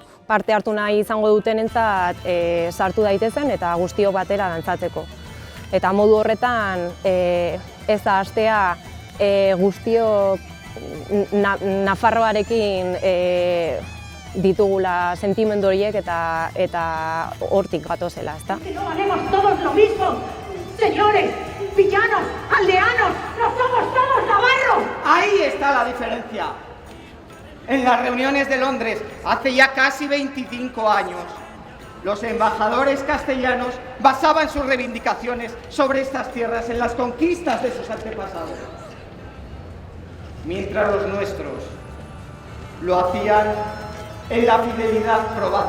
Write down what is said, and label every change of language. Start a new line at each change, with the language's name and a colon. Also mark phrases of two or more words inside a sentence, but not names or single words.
Basque: Parte hartu nahi izango dutenentzat sartu daitezen eta guztiok batera dantzatzeko. Eta modu horretan ez da hastea guztiok Nafarroarekin ditugula sentimendu horiek eta hortik gatozela, ezta?
Spanish: Que no valemos todos lo mismo, señores, villanos, aldeanos, no somos todos navarros. Ahí está la diferencia. En las reuniones de Londres, hace ya casi 25 años, los embajadores castellanos basaban sus reivindicaciones sobre estas tierras en las conquistas de sus antepasados, mientras los nuestros lo hacían en la fidelidad probada.